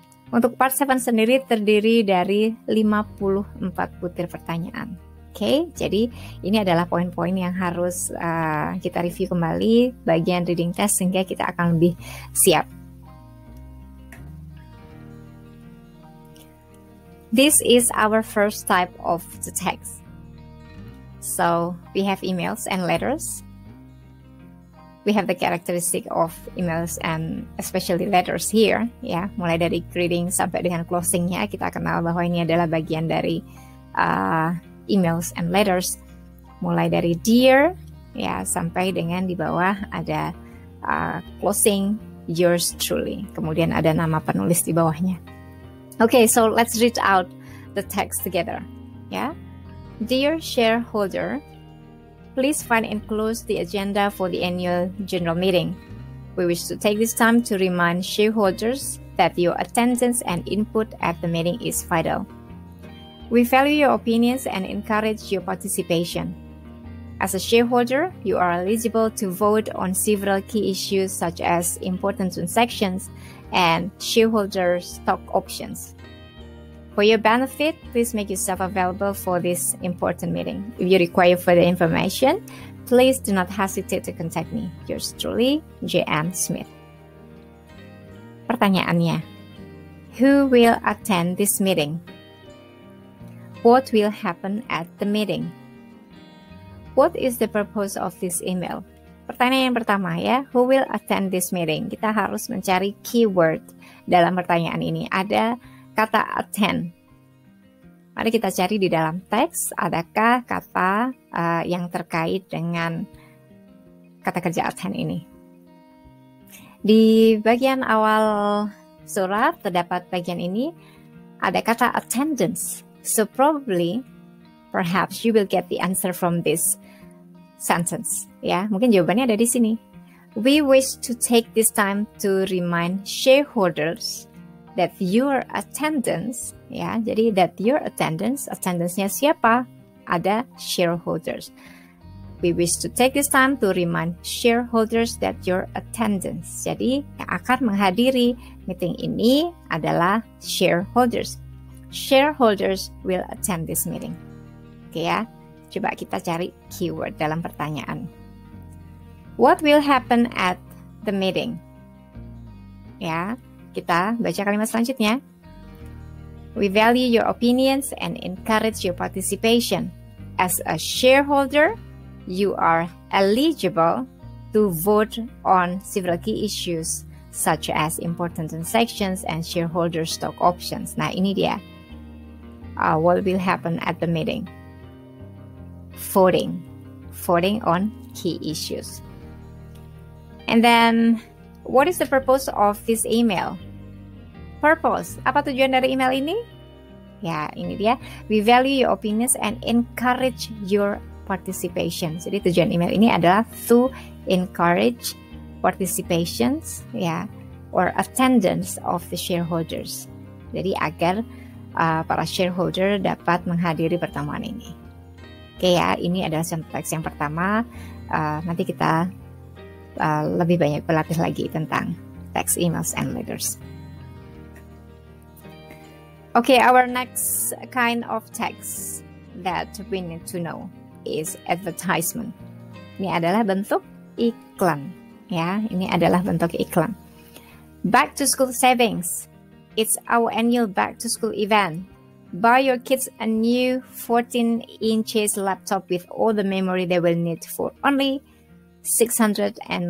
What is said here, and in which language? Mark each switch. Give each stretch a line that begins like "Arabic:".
Indonesian: Untuk part 7 sendiri terdiri dari 54 butir pertanyaan. Oke, jadi ini adalah poin-poin yang harus kita review kembali bagian reading test sehingga kita akan lebih siap.
English: This is our first type of the text. So, we have emails and letters. We have the characteristic of emails and especially letters here, ya.
Indonesian: Mulai dari greeting sampai dengan closingnya, kita kenal bahwa ini adalah bagian dari emails and letters. Mulai dari dear, ya, sampai dengan di bawah ada closing yours truly. Kemudian ada nama penulis di bawahnya.
English: Okay, so let's read out the text together, ya. Dear shareholder, please find enclosed the agenda for the annual general meeting. We wish to take this time to remind shareholders that your attendance and input at the meeting is vital. We value your opinions and encourage your participation. As a shareholder, you are eligible to vote on several key issues such as important transactions and shareholder stock options. For your benefit, please make yourself available for this important meeting. If you require further information, please do not hesitate to contact me. Yours truly, J.M. Smith.
Indonesian: Pertanyaannya,
English: who will attend this meeting? What will happen at the meeting? What is the purpose of this email?
Indonesian: Pertanyaan yang pertama ya,
English: who will attend this meeting?
Indonesian: Kita harus mencari keyword dalam pertanyaan ini. Ada kata attend. Mari kita cari di dalam teks, adakah kata yang terkait dengan kata kerja attend ini. Di bagian awal surat terdapat bagian ini, ada kata attendance.
English: So probably, perhaps you will get the answer from this sentence.
Indonesian: Ya, mungkin jawabannya ada di sini.
English: We wish to take this time to remind shareholders that your attendance, ya, jadi that your attendance-nya siapa?
Indonesian: Ada shareholders.
English: We wish to take this time to remind shareholders that your attendance.
Indonesian: Jadi yang akan menghadiri meeting ini adalah shareholders.
English: Shareholders will attend this meeting.
Indonesian: Oke ya, coba kita cari keyword dalam pertanyaan.
English: What will happen at the meeting? Ya,
Indonesian: kita baca kalimat selanjutnya.
English: We value your opinions and encourage your participation. As a shareholder, you are eligible to vote on several key issues such as important transactions and shareholder stock options.
Indonesian: Nah, ini dia.
English: What will happen at the meeting? Voting on key issues. And then, what is the purpose of this email?
Indonesian: Purpose, apa tujuan dari email ini? Ya, ini dia.
English: We value your opinions and encourage your participation.
Indonesian: Jadi tujuan email ini adalah
English: to encourage participations, ya, or attendance of the shareholders.
Indonesian: Jadi agar para shareholder dapat menghadiri pertemuan ini. Oke ya, ini adalah contoh teks yang pertama. Nanti kita lebih banyak berlatih lagi tentang text, emails, and letters.
English: Okay, our next kind of text that we need to know is advertisement.
Indonesian: Ini adalah bentuk iklan, ya. Ini adalah bentuk iklan.
English: Back to school savings. It's our annual back to school event. Buy your kids a new 14 inches laptop with all the memory they will need for only $699.